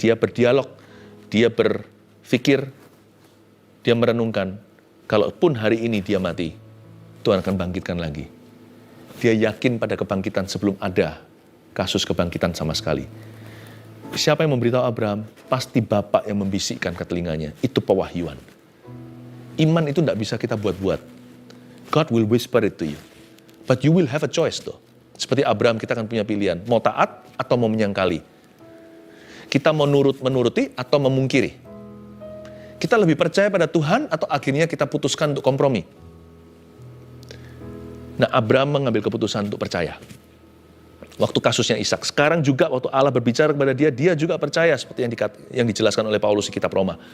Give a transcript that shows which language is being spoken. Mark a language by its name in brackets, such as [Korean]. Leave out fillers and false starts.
[Indonesian] Dia berdialog, dia berpikir, dia merenungkan, kalaupun hari ini dia mati, Tuhan akan bangkitkan lagi. Dia yakin pada kebangkitan sebelum ada kasus kebangkitan sama sekali. Siapa yang memberitahu Abraham? Pasti Bapak yang membisikkan ke telinganya. Itu pewahyuan. Iman itu tidak bisa kita buat-buat. [English] God will whisper it to you. But you will have a choice though. [Indonesian] Seperti Abraham, kita akan punya pilihan. Mau taat atau mau menyangkali. Kita mau menuruti atau memungkiri. Kita lebih percaya pada Tuhan atau akhirnya kita putuskan untuk kompromi. Nah, Abraham mengambil keputusan untuk percaya. Waktu kasusnya Ishak. Sekarang juga waktu Allah berbicara kepada dia, dia juga percaya seperti yang dijelaskan oleh Paulus di kitab Roma.